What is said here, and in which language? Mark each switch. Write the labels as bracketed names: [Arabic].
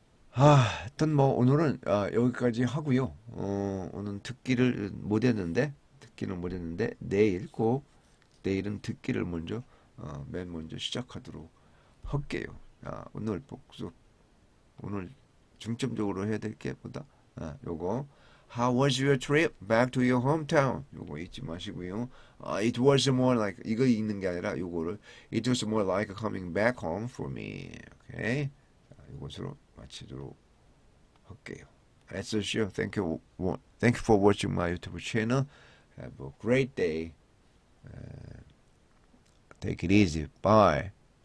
[Korean] 하여튼 뭐 오늘은 여기까지 하고요. 오늘 듣기는 못 했는데 내일은 듣기를 먼저 맨 먼저 시작하도록 할게요. 오늘 복습 오늘 중점적으로 해야 될 게 보다 요거 [English] How was your trip back to your hometown? [Korean] 요거 잊지 마시고요. [English] It was more like [Korean] 이거 읽는 게 아니라 요거를 [English] It was more like coming back home for me. [Korean] 오케이. 이것으로 마치도록 할게요. [English] As usual, thank you for watching my YouTube channel. Have a great day. Take it easy. Bye.